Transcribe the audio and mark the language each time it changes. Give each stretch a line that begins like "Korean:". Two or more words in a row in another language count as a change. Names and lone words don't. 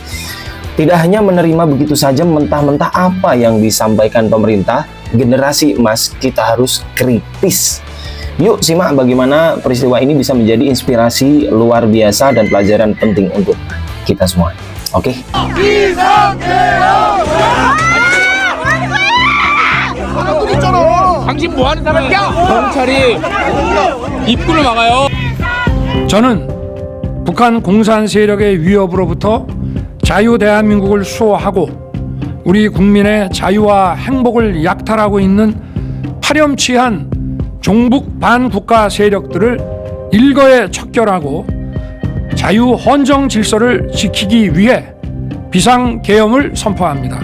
Indonesian: Tidak hanya menerima begitu saja mentah-mentah apa yang disampaikan pemerintah, generasi emas kita harus kritis. Yuk simak bagaimana peristiwa ini bisa menjadi inspirasi luar biasa dan pelajaran penting untuk kita semua. Oke?
Korean: 당신 뭐 하는 사람이야? 경찰이 입구를 막아요. 저는 북한 공산 세력의 위협으로부터 자유 대한민국을 수호하고 우리 국민의 자유와 행복을 약탈하고 있는 파렴치한 종북 반국가 세력들을 일거에 척결하고 자유 헌정 질서를 지키기 위해 비상계엄을 선포합니다.